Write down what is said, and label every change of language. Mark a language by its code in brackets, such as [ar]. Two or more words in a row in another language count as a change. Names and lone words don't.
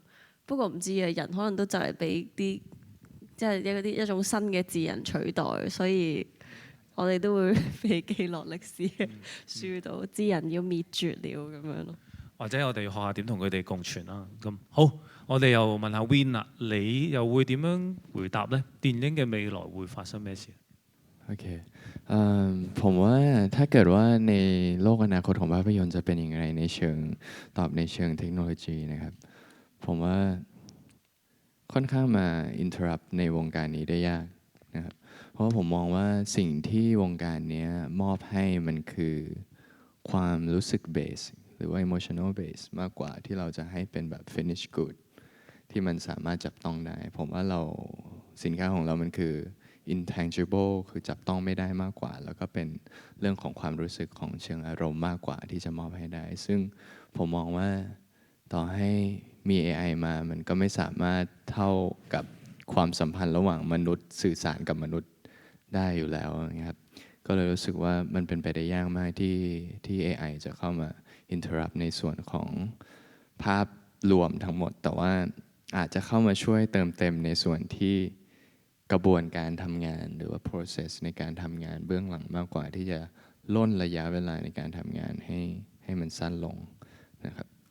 [yue] 不過唔知啊，人可能都就嚟俾啲即係一種新嘅智人取代，所以我哋都會被記落歷史嘅書度，智人要滅絕了咁樣咯。或者我哋學下點同佢哋共存啦。咁好，我哋又問下 Win 啦，你又會點樣回答呢？電影嘅未來會發生咩事？ [th] โอเคผมว่าถ้าเกิดว่าในโลกอนาคตของภาพยนตร์จะเป็นอย่างไรในเชิงตอบในเชิงเทคโนโลยีนะครับผมว่าค่อนข้างมา interrupt ในวงการนี้ได้ยากนะครับเพราะว่าผมมองว่าสิ่งที่วงการนี้ มอบให้มันคือความรู้สึกเบสหรือว่า [en] emotional base [th] มากกว่าที่เราจะให้เป็นแบบ [en] finish good [th] ที่มันสามารถจับต้องได้ผมว่าสินค้าของเรามันคือ intangible คือจับต้องไม่ได้มากกว่าแล้วก็เป็นเรื่องของความรู้สึกของเชิงอารมณ์มากกว่าที่จะมอบให้ได้ซึ่งผมมองว่าต่อ ให้มี AI มามันก็ไม่สามารถเท่ากับความสัมพันธ์ระหว่างมนุษย์สื่อสารกับมนุษย์ได้อยู่แล้วนะครับก็เลยรู้สึกว่ามันเป็นไปได้ยากมากที่ AI จะเข้ามา interrupt ในส่วนของภาพรวมทั้งหมดแต่ว่าอาจจะเข้ามาช่วยเติมเต็มในส่วนที่กระบวนการทำงานหรือว่า process ในการทำงานเบื้องหลังมากกว่าที่จะล่นระยะเวลาในการทำงานให้มันสั้นลงนะครับ